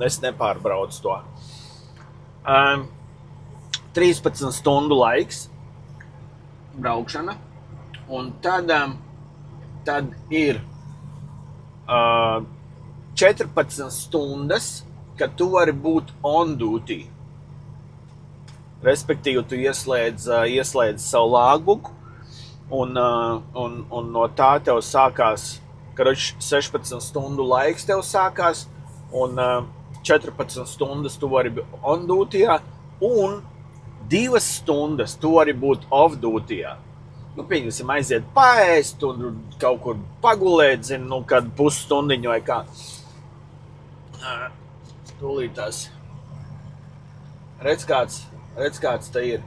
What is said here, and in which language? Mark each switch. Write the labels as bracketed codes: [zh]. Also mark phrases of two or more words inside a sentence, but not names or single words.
[lv] Es nepārbraucu to. 13 stundu laiks braukšana, un tad ir 14 stundas, kad tu vari būt [en] on duty. [lv] Respektīvi, tu ieslēdz savu logbuku, un no tā tev sākās, 16 stundu laiks tev sākās, un 14 stundas tu vari būt [en] on duty, [lv] un 2 stundas tu vari būt [en] off duty. [lv] Pieņemsim, aiziet paēst, un kaut kur pagulēt, kad pusstundiņu vai kā. Tūlītās. Redz kāds te ir.